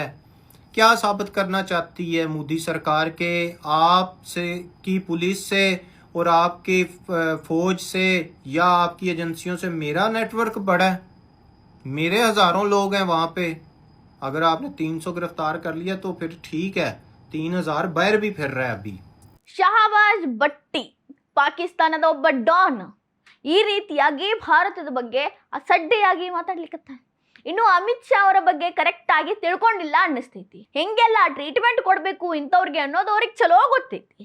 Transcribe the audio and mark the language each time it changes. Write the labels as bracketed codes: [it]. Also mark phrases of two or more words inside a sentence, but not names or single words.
[hi] क्या साबित करना चाहती है मोदी सरकार के आपसे की पुलिस से और आपकी फौज से या आपकी एजेंसियों से मेरा नेटवर्क बड़ा है? मेरे हजारों लोग हैं वहां पे। अगर आपने 300 गिरफ्तार कर लिया तो फिर ठीक है, 3,000 बाहर भी फिर रहा है अभी। [kn] ಶಹಬಾಜ್ ಭಟ್ಟಿ ಪಾಕಿಸ್ತಾನದ ಒಬ್ಬ ಡಾನ್ ಈ ರೀತಿಯಾಗಿ ಭಾರತದ ಬಗ್ಗೆ ಅಸಡ್ಡೆಯಾಗಿ ಮಾತಾಡ್ಲಿಕ್ಕತ್ತಾನೆ. ಇನ್ನು ಅಮಿತ್ ಶಾ ಅವರ ಬಗ್ಗೆ ಕರೆಕ್ಟ್ ಆಗಿ ತಿಳ್ಕೊಂಡಿಲ್ಲ ಅನ್ನಿಸ್ತೈತಿ. ಹೆಂಗೆಲ್ಲ ಟ್ರೀಟ್ಮೆಂಟ್ ಕೊಡ್ಬೇಕು ಇಂಥವ್ರಿಗೆ ಅನ್ನೋದು ಅವ್ರಿಗೆ ಚಲೋ ಗೊತ್ತೈತಿ.